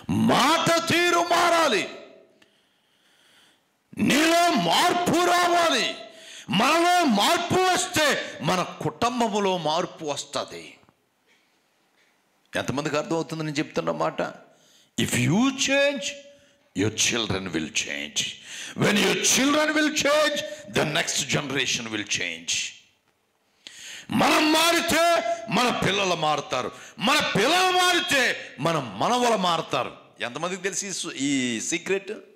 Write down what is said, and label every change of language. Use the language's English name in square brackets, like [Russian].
[Telugu] మాట తీరు మారాలి, నీలో మార్పు రావాలి. మనలో మార్పు వస్తే మన కుటుంబములో మార్పు వస్తుంది. ఎంతమందికి అర్థమవుతుంది నేను చెప్తున్న మాట? [English] If you change, your children will change. When your children will change, the next generation will change. [Telugu] మనం మారితే మన పిల్లలు మారుతారు, మన పిల్లలు మారితే మన మనవలు మారుతారు. ఎంతమందికి తెలిసి ఈ సీక్రెట్?